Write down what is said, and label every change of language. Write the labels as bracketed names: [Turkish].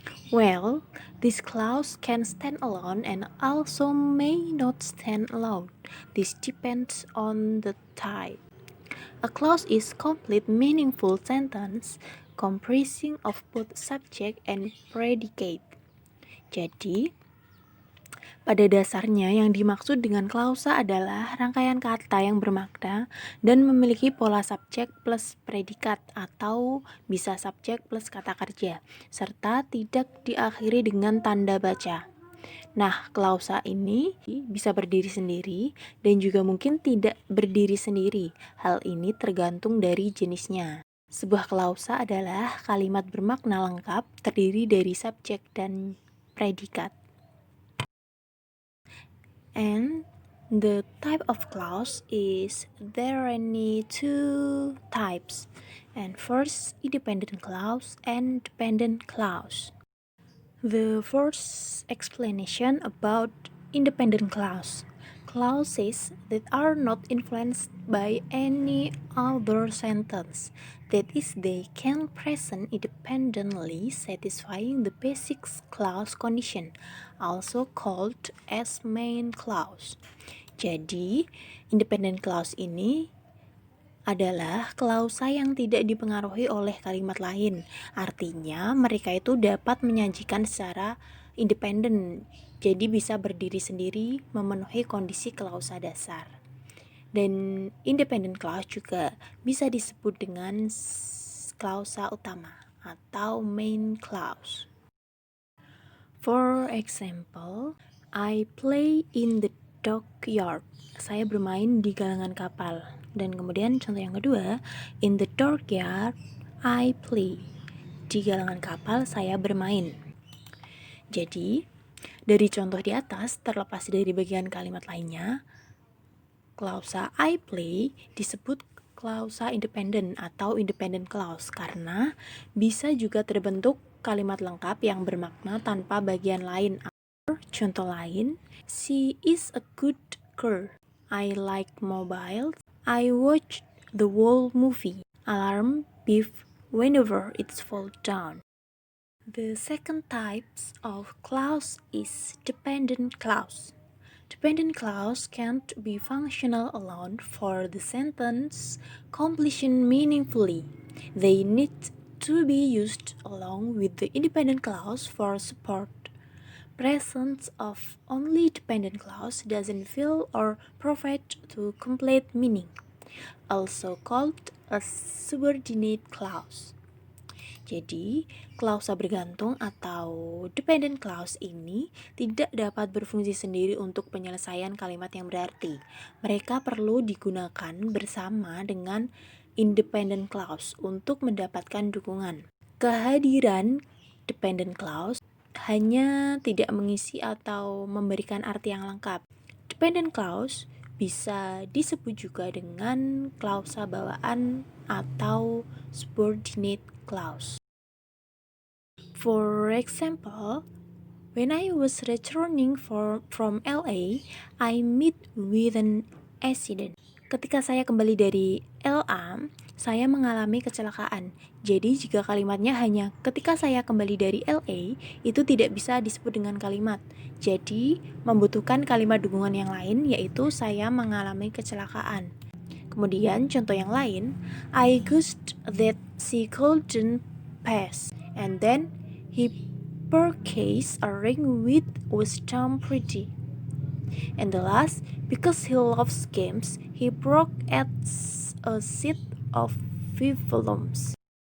[English] Well, this clause can stand alone and also may not stand alone. This depends on the type. A clause is complete meaningful sentence comprising of both subject and predicate. [Indonesian] Jadi, pada dasarnya yang dimaksud dengan klausa adalah rangkaian kata yang bermakna dan memiliki pola subjek plus predikat atau bisa subjek plus kata kerja, serta tidak diakhiri dengan tanda baca. Nah, klausa ini bisa berdiri sendiri dan juga mungkin tidak berdiri sendiri. Hal ini tergantung dari jenisnya. Sebuah klausa adalah kalimat bermakna lengkap terdiri dari subjek dan predikat. [English] And the type of clause is there are any two types. And first, independent clause and dependent clause. The first explanation about independent clause. Clauses that are not influenced by any other sentence. That is, they can present independently, satisfying the basic clause condition, also called as main clause. [Indonesian] Jadi, independent clause ini adalah klausa yang tidak dipengaruhi oleh kalimat lain. Artinya, mereka itu dapat menyajikan secara independen. Jadi bisa berdiri sendiri, memenuhi kondisi klausa dasar. Dan independent clause juga bisa disebut dengan klausa utama atau main clause. [English] For example, I play in the dockyard. [Indonesian] Saya bermain di galangan kapal. Dan kemudian contoh yang kedua, [English] in the dockyard, I play. [Indonesian] Di galangan kapal saya bermain. Jadi, dari contoh di atas, terlepas dari bagian kalimat lainnya, klausa [English] I play [Indonesian] disebut klausa independen atau independent clause karena bisa juga terbentuk kalimat lengkap yang bermakna tanpa bagian lain. Contoh lain, [English] she is a good girl. I like mobiles. I watch the whole movie. Alarm beep whenever it's fall down. The second types of clause is dependent clause. Dependent clause can't be functional alone for the sentence completion meaningfully. They need to be used along with the independent clause for support. Presence of only dependent clause doesn't fill or provide to complete meaning, also called a subordinate clause. [Indonesian] Jadi, klausa bergantung atau dependent clause ini tidak dapat berfungsi sendiri untuk penyelesaian kalimat yang berarti. Mereka perlu digunakan bersama dengan independent clause untuk mendapatkan dukungan. Kehadiran dependent clause hanya tidak mengisi atau memberikan arti yang lengkap. Dependent clause bisa disebut juga dengan klausa bawaan atau subordinate clause. [English] For example, when I was returning from LA, I met with an accident. [Indonesian] Ketika saya kembali dari LA, saya mengalami kecelakaan. Jadi jika kalimatnya hanya ketika saya kembali dari LA, itu tidak bisa disebut dengan kalimat. Jadi membutuhkan kalimat dukungan yang lain, yaitu saya mengalami kecelakaan. Kemudian contoh yang lain, [English] I guessed that she couldn't pass. And then he purchased a ring which was damn pretty. And the last, because he loves games, he broke at a set of 5 volumes.